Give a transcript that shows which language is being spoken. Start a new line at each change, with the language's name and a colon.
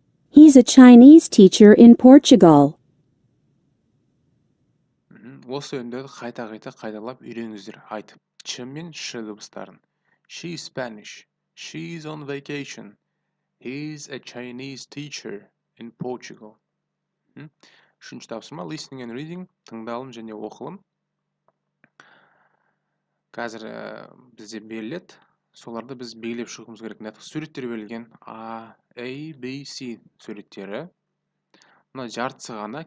English: He's a Chinese teacher in Portugal.
Kazakh: Осы сөйлемдерді қайта қайталап үйреніңіздер. Айтып. Ч мен ш дыбыстарын.
English: She's Spanish. She's on vacation. He's a Chinese teacher in Portugal.
Kazakh: Үшінші тапсырма listening and reading, тыңдалым және оқылым. Қазір бізде беріледі. Соларды біз белгілеп шығуымыз керек. Суреттер берілген A, B, C суреттері. Мына жартысы ғана.